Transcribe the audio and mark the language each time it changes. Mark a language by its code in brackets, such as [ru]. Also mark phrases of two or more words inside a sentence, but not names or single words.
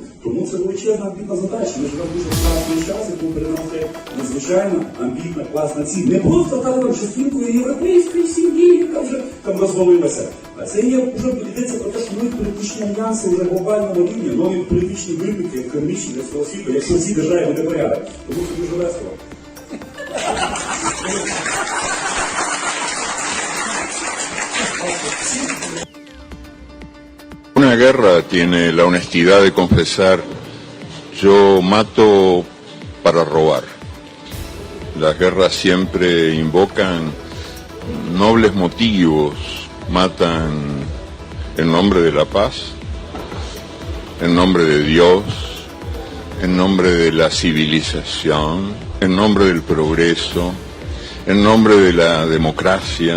[uk] Тому це величезна амбітна задача. Ми живемо дуже класний час, і тому переносити надзвичайно амбітна, класна ціль. Не просто стати там частинкою європейської сім'ї, яка вже там розвалилася. А це є вже йдеться про те, що нові політичні альянси вже глобального рівня, нові політичні виклики, економічні для всього світу, якщо в цій державі буде порядок. Тому це дуже весело. [es] Una guerra tiene la honestidad de confesar, yo mato para robar. Las guerras siempre invocan nobles motivos, matan en nombre de la paz, en nombre de Dios, en nombre de la civilización, en nombre del progreso, en nombre de la democracia.